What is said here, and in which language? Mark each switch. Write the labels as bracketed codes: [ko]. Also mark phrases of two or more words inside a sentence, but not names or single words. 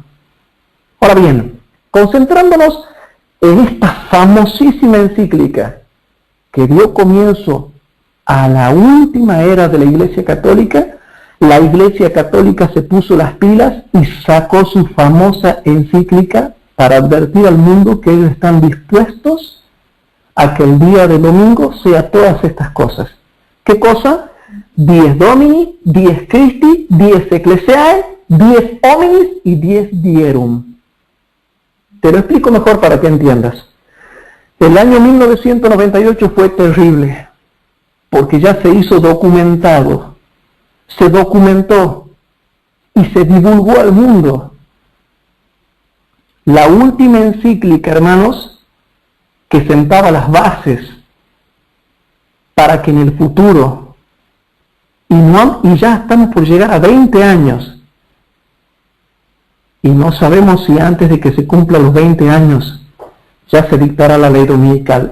[es] Ahora bien, concentrándonos en esta famosísima encíclica que dio comienzo a la última era de la Iglesia Católica, la Iglesia Católica se puso las pilas y sacó su famosa encíclica para advertir al mundo que ellos están dispuestos a que el día del domingo sea todas estas cosas. ¿Qué cosa? [la] Dies Domini, Dies Christi, Dies Ecclesiae, Dies Hominis y Dies Dierum. [es] Te lo explico mejor para que entiendas. El año 1998 fue terrible, porque ya se hizo documentado, se documentó y se divulgó al mundo la última encíclica, hermanos, que sentaba las bases para que en el futuro, y ya estamos por llegar a 20 años, y no sabemos si antes de que se cumplan los 20 años ya se dictará la ley dominical.